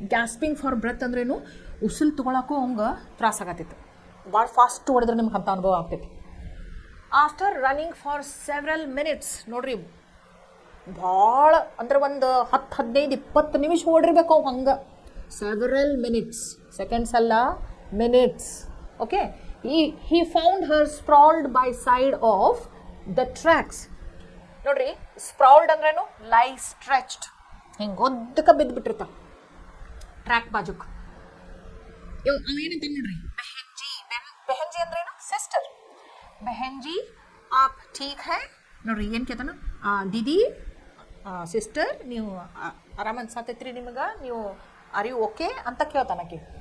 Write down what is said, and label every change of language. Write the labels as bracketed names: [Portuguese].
[English] gasping for breath [Kannada] ಅಂದ್ರೇನು, ಉಸಿಲ್ ತೊಗೊಳಕ್ಕೂ ಅವಂಗೆ ತ್ರಾಸಾಗತ್ತಿತ್ತು. ಭಾಳ fast ಹೊಡೆದ್ರೆ ನಿಮ್ಗೆ ಅಂಥ ಅನುಭವ ಆಗ್ತೈತಿ. [English] after running for several minutes, [Kannada] ನೋಡ್ರಿ ಭಾಳ ಅಂದ್ರೆ ಒಂದು 10-15-20 ನಿಮಿಷ ಓಡಿರ್ಬೇಕು ಅವು ಹಂಗೆ. [English] Several minutes, seconds ಅಲ್ಲ, minutes. Okay, he found her sprawled by side of the tracks. [Kannada] ನೋಡ್ರಿ, ಸ್ಪ್ರೌಲ್ಡ್ ಅಂದ್ರೇನು, [English] lie stretched, [Kannada] ಹಿಂಗೆ ಒದ್ದಕ್ಕೆ ಬಿದ್ದುಬಿಟ್ಟಿರ್ತ ಟ್ರ್ಯಾಕ್ ಬಾಜುಕ್. ಅವೇನಂತ ನೋಡ್ರಿ, ಬೆಹೆಂಜಿ. ಬೆಹೆಂಜಿ ಅಂದ್ರೇನು, ಸಿಸ್ಟರ್. [Hindi] ಬೆಹೆಂಜಿ ಆಪ್ ಠೀಕ್ ಹೈ. [Kannada] ನೋಡ್ರಿ ಏನು ಕೇಳ್ತಾನ, ದೀದಿ ಸಿಸ್ಟರ್ ನೀವು ಆರಾಮ ಅನ್ಸಾತೈತ್ರಿ ನಿಮಗೆ, ನೀವು [English] are you okay [Kannada] ಅಂತ ಕೇಳ್ತಾನಕ್ಕೆ.